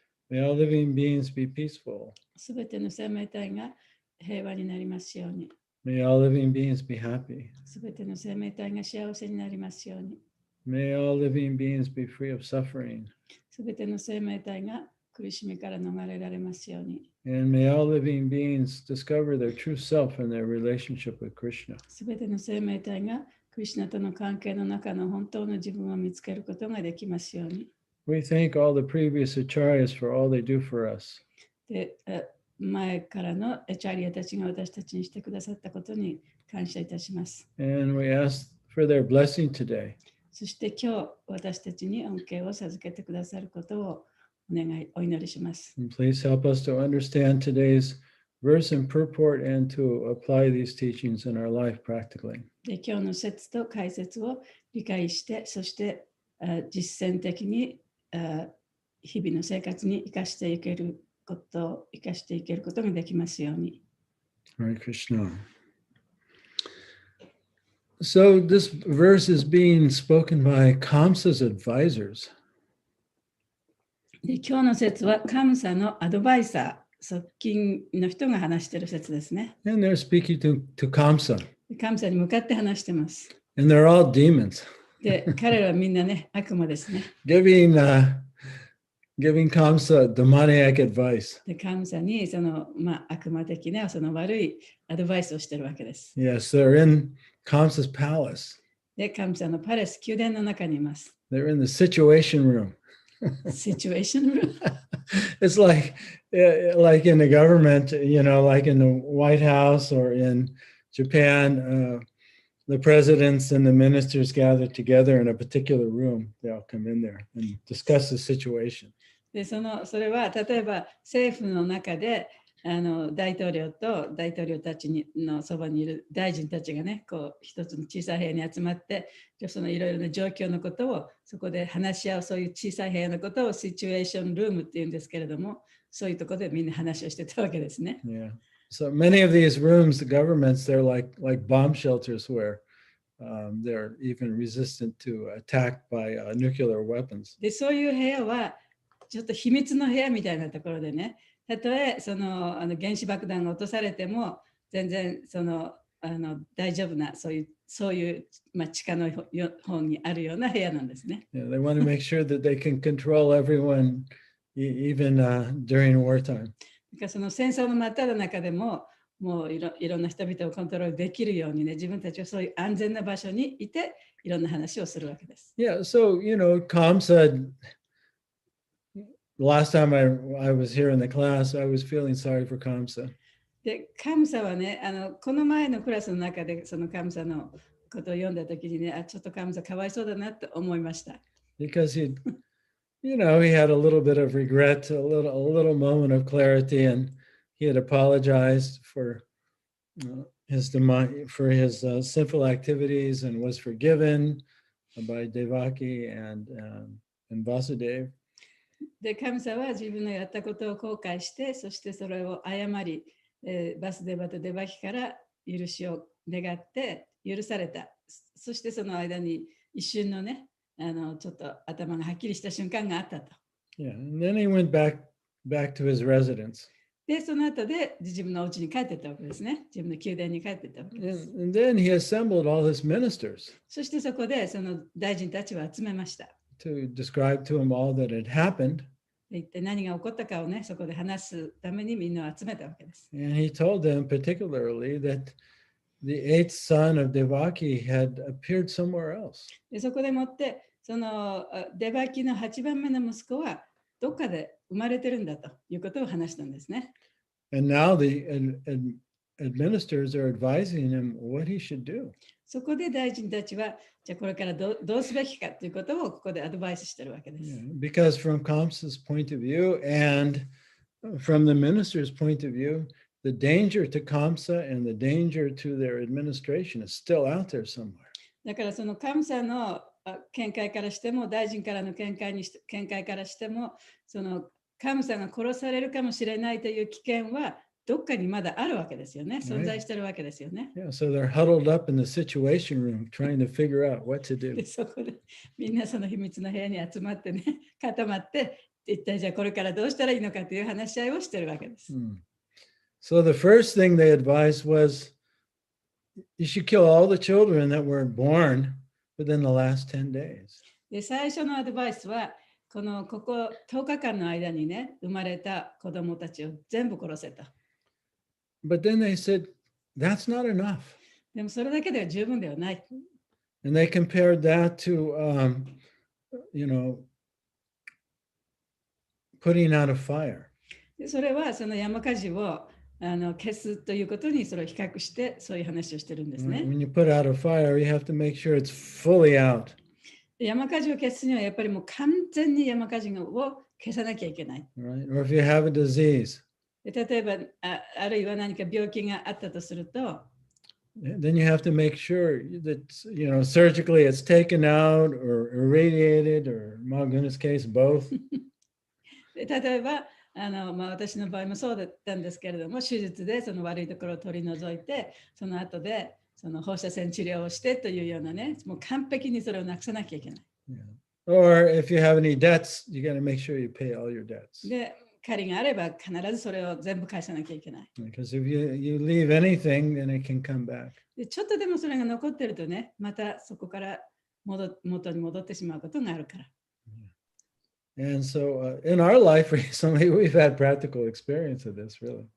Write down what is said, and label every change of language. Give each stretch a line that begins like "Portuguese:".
English: May all living beings be peaceful.
Japanese: すべての生命体が平和になりますように。
English: May all living beings be happy.
Japanese: すべての生命体が幸せになりますように。
English: May all living beings be free of suffering.
Japanese: すべての生命体が苦しみから逃れられますように。
English: And may all living beings discover their true self and their relationship with Krishna.
Japanese: すべての生命体がクリシュナとの関係の中の本当の自分を見つけることができますように。
English: We thank all the previous acharyas for all they do for us.
Japanese: で、前からのエチャリアたちが私たちにしてくださったことに感謝いたします。
English: And we ask for their blessing today.
Japanese: そして今日私たちに恩恵を授けてくださることをお祈りします。
English: And please help us to understand today's verse and purport and to apply these teachings in our life practically.
Japanese: で、今日の説と解説を理解して、そして実践的に日々の生活に生かしていけることができますように。
English: Hare Krishna. So this verse is being spoken by Kamsa's advisors.
Japanese: で、今日の説はカムサのアドバイザー、側近の人が話している説ですね。
English: And they're speaking to Kamsa.
Japanese: カムサに向かって話してます。
English: And they're all demons,
Japanese: で、彼らはみんなね、悪魔ですね。
English: giving Kamsa demoniac advice.
Japanese: で、カムサにその、悪魔的なその悪いアドバイスをしているわけです。
English: Yes, they're in Kamsa's palace.
Japanese: で、カムサのパレス、宮殿の中にいます。
English: They're in the situation room. Situation room. It's like in the government, like in the White House or in Japan, the presidents and the ministers gather together in a particular room. They all come in there and discuss the situation.
Japanese: で、それは例えば政府の中で大統領と大統領たちのそばにいる大臣たちがね、こう一つの小さい部屋に集まって、そのいろいろな状況のことをそこで話し合う、そういう小さい部屋のことをシチュエーションルームっていうんですけれども、そういうところでみんな話をしてたわけですね。
English: Yeah. So many of these rooms, the governments, they're like bomb shelters where they're even resistant to attack by nuclear weapons.
Japanese: で、そういう部屋はちょっと秘密の部屋みたいなところでね、たとえ原子爆弾が落とされても全然大丈夫なそういう地下の方にあるような部屋なんですね。
English: Yeah, they want to make sure that they can control everyone even during wartime.
Japanese: だからその戦争の真っ只中でももういろんな人々をコントロールできるようにね、自分たちはそういう安全な場所にいていろんな話をするわけです。
English: Yeah, so Kam said last time I was here in the class, I was feeling sorry for Kamsa.
Japanese: で、カムサはね、この前のクラスの中でそのカムサのことを読んだときにね、ちょっとカムサかわいそうだなって思いました。
English: Because he had a little bit of regret, a little moment of clarity, and he had apologized for his sinful activities and was forgiven by Devaki and Vasudeva.
Japanese: で、神様は自分のやったことを後悔して、そしてそれを謝り、バスデバとデバキから許しを願って許された。そしてその間に一瞬のね、ちょっと頭がはっきりした瞬間があったと。
English: Yeah, and then he went back to his residence.
Japanese: で、その後で自分のお家に帰っていったわけですね。自分の宮殿に帰っていったわけです。
English: And then he assembled all his ministers
Japanese: そしてそこでその大臣たちを集めました。
English: to describe to him all that had happened.
Japanese: で、一体何が起こったかをね、そこで話すためにみんなを集めたわけです。
English: And he told them particularly that the eighth son of Devaki had appeared somewhere else.
Japanese: で、そこでもってそのデバキの8番目の息子はどっかで生まれてるんだということを話したんですね。
English: And now the administrators are advising him what he should do.
Japanese: そこで大臣たちは、じゃあこれからどうすべきかということをここでアドバイスしてるわけです。
English: Yeah, because from Kamsa's point of view and from the minister's point of view, the danger to Kamsa and the danger to their administration is still out there somewhere.
Japanese: だからそのカムサの見解からしても、大臣からの見解からしても、そのカムサが殺されるかもしれないという危険はどっかにまだあるわけですよね。存在してるわけですよね。
English: Yeah, so they're huddled up in the situation room trying to figure out what to do.
Japanese: で、そこでみんなその秘密の部屋に集まってね、固まって、一体じゃあこれからどうしたらいいのかという話し合いをしてるわけです。
English: So the first thing they advised was you should kill all the children that were born within the last 10 days.
Japanese: で、最初のアドバイスは、ここ10日間の間にね、生まれた子供たちを全部殺せた。
English: But then they said, that's not enough.
Japanese: でもそれだけでは十分ではない。
English: And they compared that to, putting out a fire.
Japanese: でそれはその山火事を消すということにそれを比較して、そういう話をしてるんですね。
English: When you put out a fire, you have to make sure it's fully out.
Japanese: 山火事を消すにはやっぱりもう完全に山火事を消さなきゃいけない。
English: Right? Or if you have a disease,
Japanese: で例えばあるいは何か病気があったとすると、
English: then you have to make sure that, surgically it's taken out or irradiated or, in my goodness case, both.
Japanese: で例えば私の場合もそうだったんですけれども、手術でその悪いところを取り除いて、その後でその放射線治療をしてというようなね、もう完璧にそれをなくさなきゃいけない。
English: Yeah. Or if you have any debts, you got to make sure you pay all your debts.
Japanese: で、借りがあれば必ずそれを全部返さなきゃいけない。
English: Because if you leave anything, then it can come back.
Japanese: でちょっとでもそれが残ってるとね、またそこから元に戻ってしまうことがあるから。
English: And so in our life recently, we've had practical experience of this, really.